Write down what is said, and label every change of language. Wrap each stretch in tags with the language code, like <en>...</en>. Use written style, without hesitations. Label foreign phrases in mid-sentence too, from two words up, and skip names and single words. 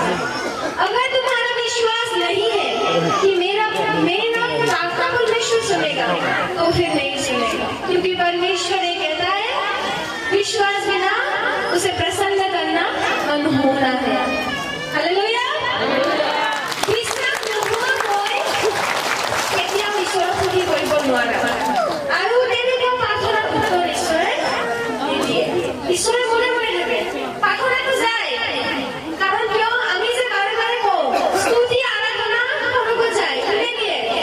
<hi>अगर तुम्हारा विश्वास नहीं है कि मेरा प्रार्थना परमेश्वर सुनेगा, तो फिर नहीं सुनेगा, क्योंकि परमेश्वर ये कहता है विश्वास बिना उसे प्रसन्न करना अनहोना है। हालेलुया।</hi> <as>বিশ্বাস নোহোৱাকৈ কেতিয়াও ঈশ্বৰৰ স্তুতি কৰিব নোৱাৰা। আৰু তেনেকুৱা প্ৰাৰ্থনাৰ উত্তৰ ঈশ্বৰে নিদিয়ে। ঈশ্বৰে মনে মনে থাকে, প্ৰাৰ্থনাটো যায়। কাৰণ কিয়? আমি যে বাৰে বাৰে কওঁ স্তুতি আৰাধনা সৰগত যায়, কোনে দিয়ে?</as>